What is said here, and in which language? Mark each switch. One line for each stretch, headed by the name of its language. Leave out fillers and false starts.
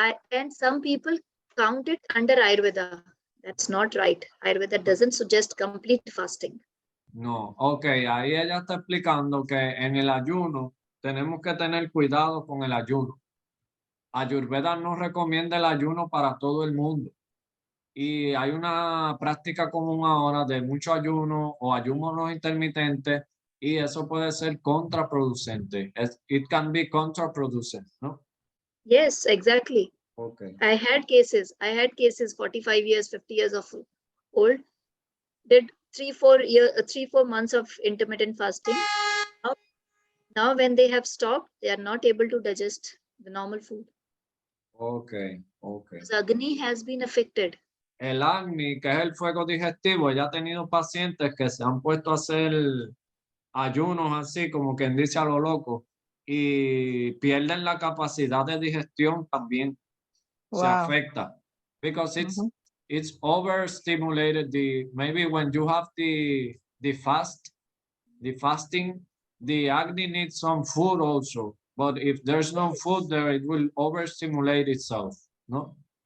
English: and some people count it under Ayurveda. That's not right. Ayurveda doesn't suggest complete fasting.
Spanish: No, ok, ahí ella está explicando que en el ayuno tenemos que tener cuidado con el ayuno. Ayurveda no recomienda el ayuno para todo el mundo. Y hay una práctica común ahora de mucho ayuno o ayunos intermitentes y eso puede ser contraproducente.
English: It can be contraproducent, ¿no? Yes, exactly. Okay. I had cases 45 years, 50 years of old, did 3-4 months of intermittent fasting. Now when they have stopped, they are not able to digest the normal food. Okay, okay. Because Agni has been affected.
Spanish: El acné, que es el fuego digestivo, ya ha tenido pacientes que se han puesto a hacer ayunos así, como quien dice a lo loco, y pierden la capacidad de digestión también. Se
English: Wow.
Spanish: afecta.
English: Because it's overstimulated. Maybe when you have the fasting, the acne needs some food also. But if there's no food there, it will overstimulate itself, no?